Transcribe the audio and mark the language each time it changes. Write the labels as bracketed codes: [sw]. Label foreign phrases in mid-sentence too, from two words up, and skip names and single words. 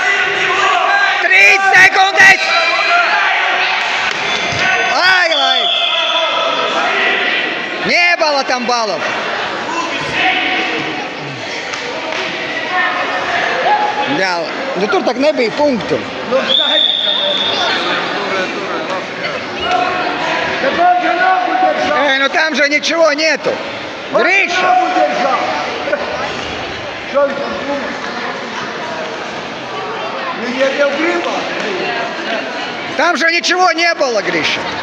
[lv] 3 sekundes! Laiks! [ru] Не было там баллов! [lv] Jā, nu tur tak nebija punktu. [ru] Ну там же ничего нету. Гриша! Там же ничего не было, Гриша.